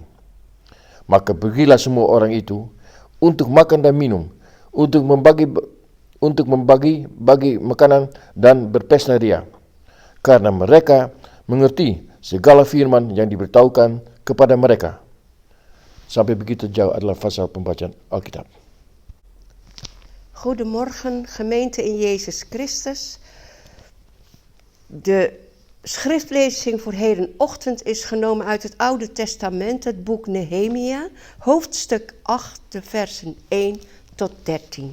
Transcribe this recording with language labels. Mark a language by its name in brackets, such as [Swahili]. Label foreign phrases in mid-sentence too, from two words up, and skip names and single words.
[Indonesian] Maka pergilah semua orang itu untuk makan dan minum, untuk membagi makanan dan berpesta ria, karena mereka mengerti segala firman yang diberitahukan kepada mereka. Sampai begitu jauh adalah pasal pembacaan Alkitab. [Dutch] Goedemorgen gemeente in Jezus Christus. De schriftlezing voor hedenochtend is genomen uit het Oude Testament, het boek Nehemia, hoofdstuk 8, de versen 1 tot 13.